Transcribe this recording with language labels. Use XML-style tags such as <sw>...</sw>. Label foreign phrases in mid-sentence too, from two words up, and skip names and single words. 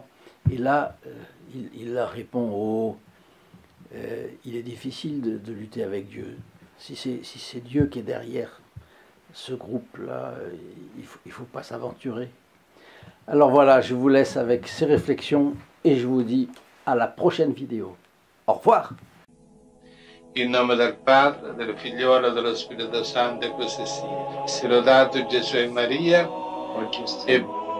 <fr>Et là, il leur répond il est difficile de lutter avec Dieu. Si c'est Dieu qui est derrière ce groupe-là, il faut pas s'aventurer. Alors voilà, je vous laisse avec ces réflexions et je vous dis à la prochaine vidéo. Au revoir.</fr> <it>In nome del Padre, del Figliolo e dello Spirito Santo, e così sia. Sia lodato Gesù e Maria, e</it>